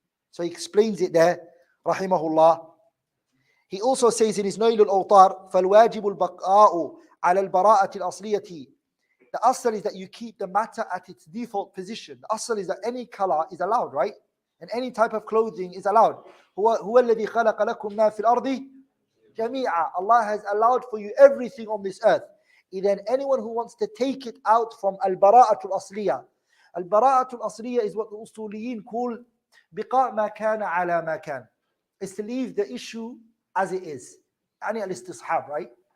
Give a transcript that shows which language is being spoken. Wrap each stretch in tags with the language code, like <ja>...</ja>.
<en>So he explains it there, rahimahullah. He also says in his Nail al-Awtar,</en> <ar>فَالْوَاجِبُ الْبَقَاءُ عَلَى الْبَرَاءَةِ الْأَصْلِيَةِ.</ar> <en>The asl is that you keep the matter at its default position. The asl is that any color is allowed, right? And any type of clothing is allowed.</en> <ar>هو الذي خلق لكم ما في الأرض جميعا.</ar> <en>Allah has allowed for you everything on this earth. Then anyone who wants to take it out from al-bara'atul asliya. Al-bara'atul asliya is what the usuliyin call biqa' ma kana ala ma kan. It's to leave the issue as it is. Yani al-istishab, right?</en>